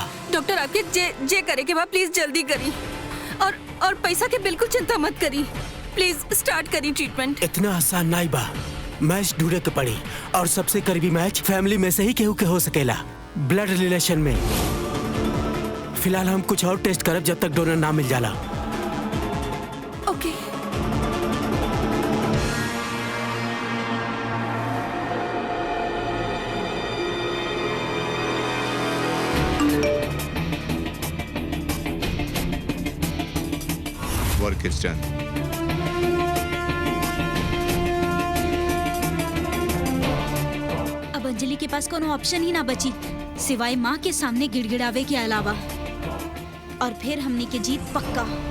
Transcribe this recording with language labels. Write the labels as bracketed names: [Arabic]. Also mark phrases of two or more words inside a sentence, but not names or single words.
[Bhojpuri] डॉक्टर आपके जे करे के बाद प्लीज जल्दी करी और पैसा के बिल्कुल चिंता मत करी। [English] please start [Bhojpuri] करी ट्रीटमेंट। इतना आसान नहीं बा। मैच ढूंढे के पड़ी और सबसे करीबी मैच फैमिली में से ही केहू के हो सकेला, [English] blood relation [Bhojpuri] में। फिलहाल हम कुछ और टेस्ट करब जब तक डोनर ना मिल जाला। ओके। [English] Work is done. [Bhojpuri] अब अंजलि के पास कोनो ऑप्शन ही ना बची सिवाय माँ के सामने गिड़गिड़ावे के अलावा। और फिर हमने के जीत पक्का।